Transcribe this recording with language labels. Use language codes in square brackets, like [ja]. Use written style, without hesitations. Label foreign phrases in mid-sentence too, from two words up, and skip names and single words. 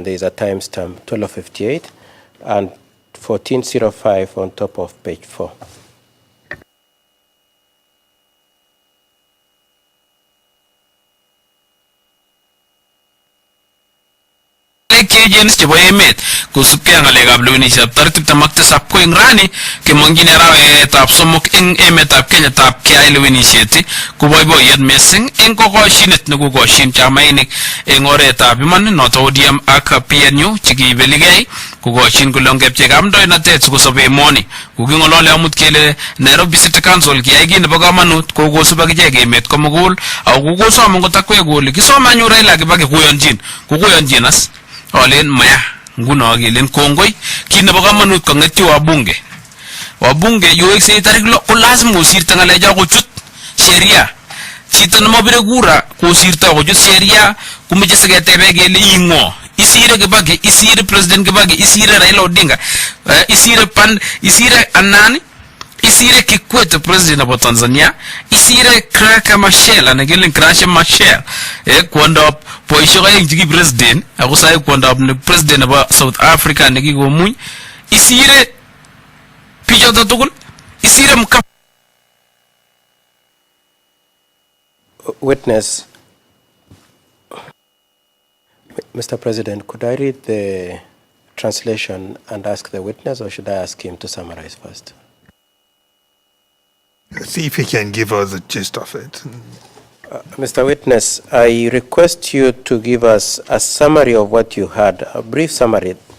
[en] There is a timestamp 12:58 and 14:05 on top of page 4. [kln] Agents chebo emet kusubkei ak ngalekab lewenishetab tarik 27 ko eng rani kemongyin arawetab somok eng emetab Kenya tab keyai lewenishet koboiboiyet missing eng kokoshinet nekokoshin chamainik eng oretab iman noto ODM ak PNU chekibeligei kokoshin kole ongepchei kandoinatet sikosobe emoni. Kokingolole amut kele Nairobi City Council kiyai kit nebo kamanut kokosub akichek emet komugul ako kokosom angot akwek kole kisome anyu Raila Kibaki kokoyonjin as Olen maya nguno kelen kongoi kit nebo kamanut kongetyo wabunge yoekse tarik lo ko lazima kosirta ngalecho kochut sheria. Chito nemabire kura kosirta kochut sheria kumeche siketebe kele ing'o isire Kibaki, isire President Kibaki, isire Raila Odinga, isire Anani, isire Kikwete [en] President of Tanzania, [kln] isire Kraka Machel anakelen Krasha Machel kwondop poisho kaya chiki president ako sai kwondop ne [en] president of South Africa [kln] nekikomuny isire pichoto tugul isire mka. [en] Witness. Mr. President, could I read the translation and ask the witness, or should I ask him to summarize first? See if he can give us the gist of it. Mr. Witness, I request you to give us a summary of what you heard, a brief summary.